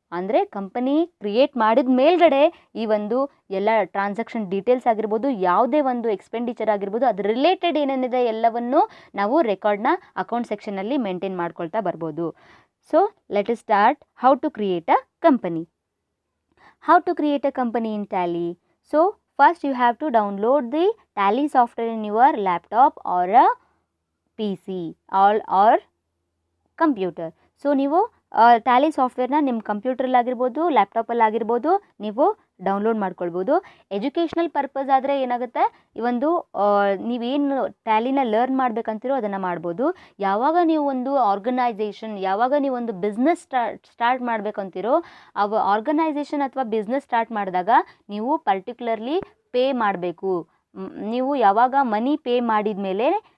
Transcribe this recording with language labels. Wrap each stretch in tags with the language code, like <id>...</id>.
<kn>ಅಂದರೆ company create ಮಾಡಿದ ಮೇಲ್ಗಡೆ ಈ ಒಂದು ಎಲ್ಲ ಟ್ರಾನ್ಸಾಕ್ಷನ್ ಡೀಟೇಲ್ಸ್ ಆಗಿರ್ಬೋದು, ಯಾವುದೇ ಒಂದು ಎಕ್ಸ್ಪೆಂಡಿಚರ್ ಆಗಿರ್ಬೋದು, ಅದ್ರ ರಿಲೇಟೆಡ್ ಏನೇನಿದೆ ಎಲ್ಲವನ್ನು ನಾವು ರೆಕಾರ್ಡ್ನ ಅಕೌಂಟ್ ಸೆಕ್ಷನಲ್ಲಿ ಮೇಂಟೈನ್ ಮಾಡ್ಕೊಳ್ತಾ ಬರ್ಬೋದು.</kn> <en>So let us start how to create a company. How to create a company in Tally? So first you have to download the Tally software in your laptop or a PC or computer.</en> <kn>So ನೀವು Tally ಸಾಫ್ಟ್ವೇರ್ನ ನಿಮ್ಮ ಕಂಪ್ಯೂಟ್ರಲ್ಲಾಗಿರ್ಬೋದು, ಲ್ಯಾಪ್ಟಾಪಲ್ಲಾಗಿರ್ಬೋದು ನೀವು download ಮಾಡ್ಕೊಳ್ಬೋದು. Educational purpose ಆದರೆ ಏನಾಗುತ್ತೆ, ಈ ಒಂದು ನೀವೇನು ಟ್ಯಾಲಿನ ಲರ್ನ್ ಮಾಡಬೇಕಂತಿರೋ ಅದನ್ನು ಮಾಡ್ಬೋದು. ಯಾವಾಗ ನೀವು ಒಂದು ಆರ್ಗನೈಸೇಷನ್, ಯಾವಾಗ ನೀವು ಒಂದು ಬಿಸ್ನೆಸ್ ಸ್ಟಾರ್ಟ್ ಮಾಡಬೇಕಂತಿರೋ ಆರ್ಗನೈಸೇಷನ್ ಅಥವಾ ಬಿಸ್ನೆಸ್ ಸ್ಟಾರ್ಟ್ ಮಾಡಿದಾಗ ನೀವು ಪರ್ಟಿಕ್ಯುಲರ್ಲಿ ಪೇ ಮಾಡಬೇಕು. ನೀವು ಯಾವಾಗ ಮನಿ ಪೇ ಮಾಡಿದ ಮೇಲೆ</kn>